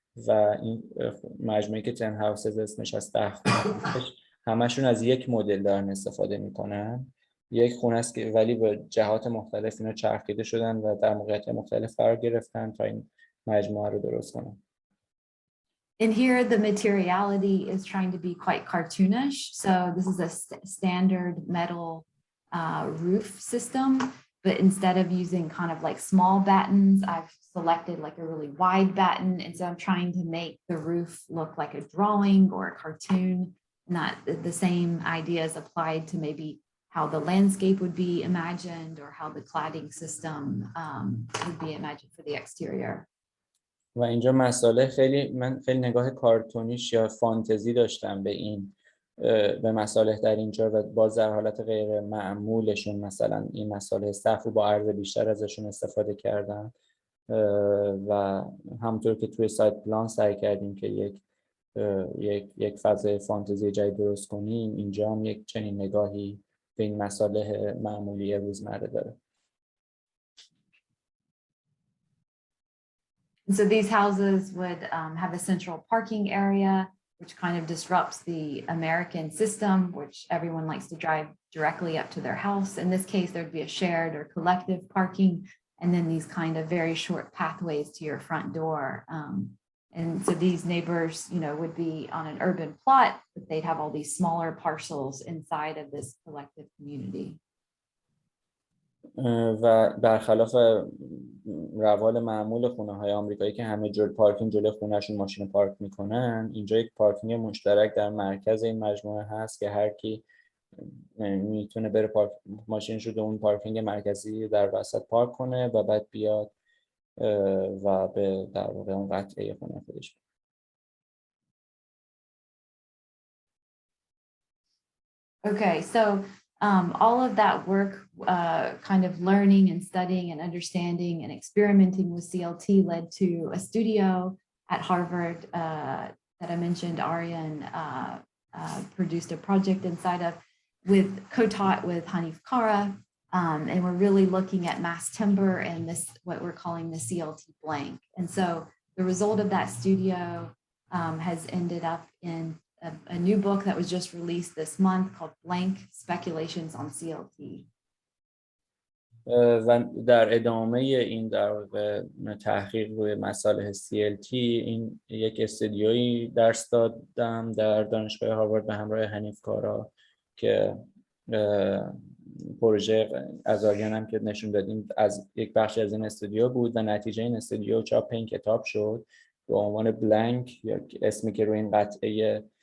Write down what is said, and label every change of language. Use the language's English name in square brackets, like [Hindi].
[Persian] و این مجموعه که 10 هاوسز اسمش از 10 همشون از یک مدل دارن استفاده میکنن. یک خونه است که ولی به جهات مختلف اینا چرخیده شدن و در موقعیت مختلف قرار گرفتن تا این مجموعه رو درست کنن. [English] And here the materiality is trying to be quite cartoonish. So this is a standard metal roof system, but instead of using kind of like small battens, I've selected like a really wide batten. And so I'm trying to make the roof look like a drawing or a cartoon, not the same ideas applied to maybe how the landscape would be imagined or how the cladding system would be imagined for the exterior. [Persian] و اینجا مسئله من خیلی نگاه کارتونیش یا فانتزی داشتم به مصالح در اینجا و باز در حالت غیر معمولشون مثلا این مصالح سقف با عرض بیشتر ازشون استفاده کردن و همونطور که توی سایت پلان سعی کردیم که یک فضای فانتزی جدید درست کنیم، اینجا هم یک چنین نگاهی به این مصالح معمولی روزمره داره. [English] And so these houses would have a central parking area, which kind of disrupts the American system, which everyone likes to drive directly up to their house. In this case, there'd be a shared or collective parking, and then these kind of very short pathways to your front door. And so these neighbors, would be on an urban plot, but they'd have all these smaller parcels inside of this collective community. [Persian] و برخلاف روال معمول خونه‌های آمریکایی که همه پارکینگ جلوی خونه‌شون ماشین پارک میکنن، اینجا یک پارکینگ مشترک در مرکز این مجموعه هست که هر کی میتونه بره ماشینش رو به اون پارکینگ مرکزی در وسط پارک کنه و بعد بیاد و به در واقع اون قطعه خونه خودش. [English] Okay, so all of that work, kind of learning and studying and understanding and experimenting with CLT led to a studio at Harvard that I mentioned Aryan produced a project inside of, with co-taught with Hanif Kara, and we're really looking at mass timber and this, what we're calling the CLT blank. And so the result of that studio has ended up in a new book that was just released this month called Blank Speculations on CLT. [Persian] و در ادامه این در واقع تحقیق روی مصالح CLT این یک استودیویی درس دادم در دانشگاه هاروارد به همراه حنیف کارا که پروژه از آریان هم که نشون دادیم از یک بخشی از این استودیو بود و نتیجه این استودیو چاپ این کتاب شد به عنوان بلانک یا اسمی که روی این قطعه